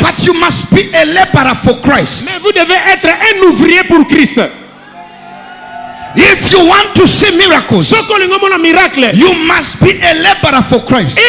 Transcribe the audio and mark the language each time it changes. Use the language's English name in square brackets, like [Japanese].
[English] but you must be a laborer for Christ. [French] Mais vous devez être un ouvrier pour Christ. [English] If you want to see miracles, you must be a laborer for Christ.